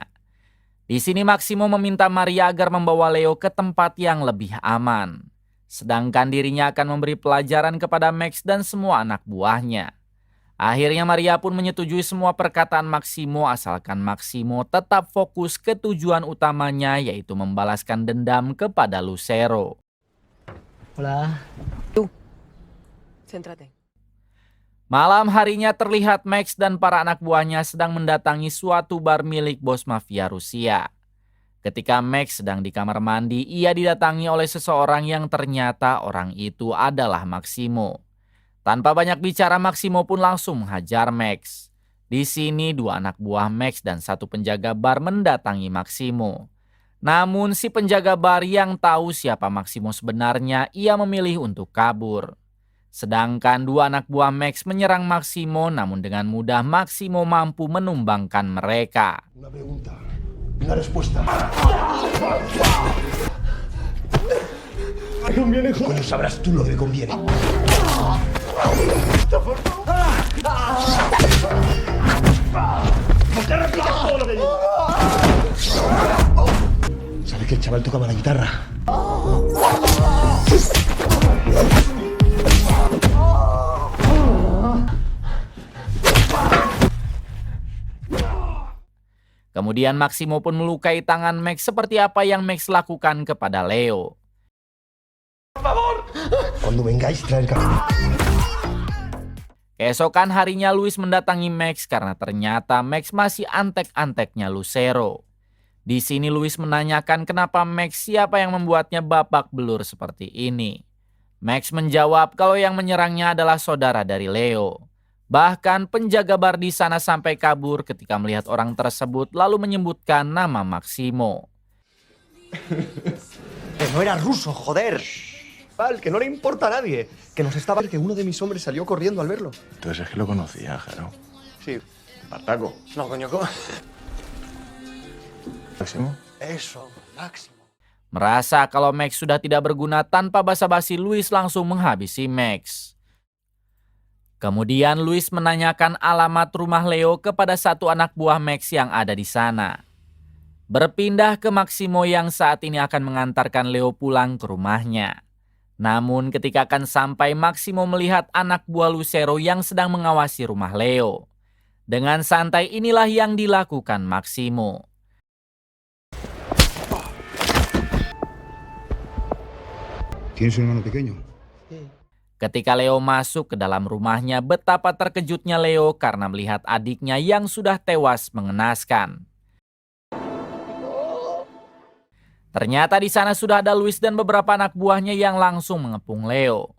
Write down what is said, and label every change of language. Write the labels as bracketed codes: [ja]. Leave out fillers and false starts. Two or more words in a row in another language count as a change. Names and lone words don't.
[id] Di sini Maximo meminta Maria agar membawa Leo ke tempat yang lebih aman. Sedangkan dirinya akan memberi pelajaran kepada Max dan semua anak buahnya. Akhirnya Maria pun menyetujui semua perkataan Maximo asalkan Maximo tetap fokus ke tujuan utamanya yaitu membalaskan dendam kepada Lucero. [es] Hola. Céntrate. [id] Malam harinya terlihat Max dan para anak buahnya sedang mendatangi suatu bar milik bos mafia Rusia. Ketika Max sedang di kamar mandi, ia didatangi oleh seseorang yang ternyata orang itu adalah Maximo. Tanpa banyak bicara, Maximo pun langsung menghajar Max. Di sini dua anak buah Max dan satu penjaga bar mendatangi Maximo. Namun si penjaga bar yang tahu siapa Maximo sebenarnya, ia memilih untuk kabur. Sedangkan dua anak buah Max menyerang Maximo, namun dengan mudah Maximo mampu menumbangkan mereka. [es] Una pregunta, una respuesta. ¿Qué conviene? Coño, sabrás tú lo que conviene. ¿Sabes que el chaval tocaba la guitarra? [id] Kemudian Maximo pun melukai tangan Max seperti apa yang Max lakukan kepada Leo. [es] Cuando vengáis, traer [id] Keesokan harinya Luis mendatangi Max karena ternyata Max masih antek-anteknya Lucero. Di sini Luis menanyakan kenapa Max siapa yang membuatnya babak belur seperti ini. Max menjawab kalau yang menyerangnya adalah saudara dari Leo. Bahkan penjaga bar di sana sampai kabur ketika melihat orang tersebut lalu menyebutkan nama Maximo. [es] Que no era ruso, joder. Val, que no le importa a nadie. Que nos estaba... Que uno de mis hombres salió corriendo al verlo. Entonces es que lo conocía, Jaro. Sí. Espartaco. No, coño, ¿cómo? Máximo. Eso, Máximo. [id] Merasa kalau Max sudah tidak berguna, tanpa basa-basi Luis langsung menghabisi Max. Kemudian Luis menanyakan alamat rumah Leo kepada satu anak buah Max yang ada di sana. Berpindah ke Maximo yang saat ini akan mengantarkan Leo pulang ke rumahnya. Namun ketika akan sampai, Maximo melihat anak buah Lucero yang sedang mengawasi rumah Leo. Dengan santai inilah yang dilakukan Maximo. [es] ¿Tienes un hermano pequeño? [id] Ketika Leo masuk ke dalam rumahnya, betapa terkejutnya Leo karena melihat adiknya yang sudah tewas mengenaskan. Ternyata di sana sudah ada Luis dan beberapa anak buahnya yang langsung mengepung Leo.